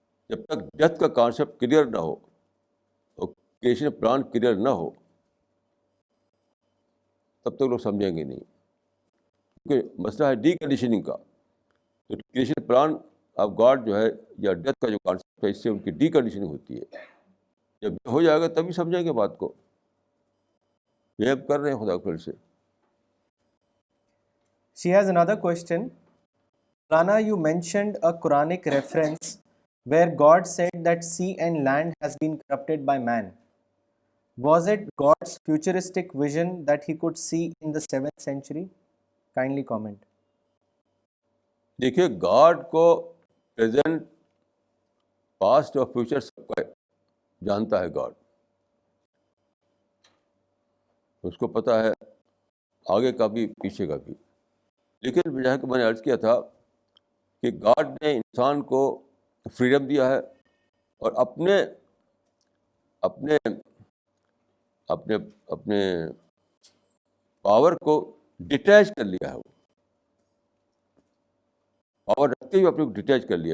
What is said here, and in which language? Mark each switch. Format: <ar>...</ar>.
<ur>جب تک ڈیتھ کا کانسیپٹ کلیئر نہ ہو اور کریشن پلان کلیئر نہ ہو تب تک لوگ سمجھیں گے نہیں. کیونکہ مسئلہ ہے ڈی کنڈیشننگ کا. تو کریشن پلان آف گاڈ جو ہے یا ڈیتھ کا جو کانسیپٹ ہے، اس سے ان کی ڈی کنڈیشننگ ہوتی ہے. جب ہو جائے گا تبھی سمجھیں گے بات کو. یہ اب کر رہے ہیں خدا کے فضل سے.</ur> <en>She has another question. Lana, you mentioned a Quranic reference where God said that sea and land has been corrupted by man. Was it God's futuristic vision that he could see in the 7th century? Kindly comment.</en> <ur>دیکھیے God کو present past اور future سب کا جانتا ہے God. اس کو پتہ ہے آگے کا بھی پیچھے کا بھی. لیکن جیسا کہ میں نے عرض کیا تھا کہ گاڈ نے انسان کو فریڈم دیا ہے اور اپنے اپنے اپنے اپنے پاور کو ڈیٹیچ کر لیا ہے. وہ پاور رکھتے ہوئے اپنے کو ڈیٹیچ کر لیا.</ur>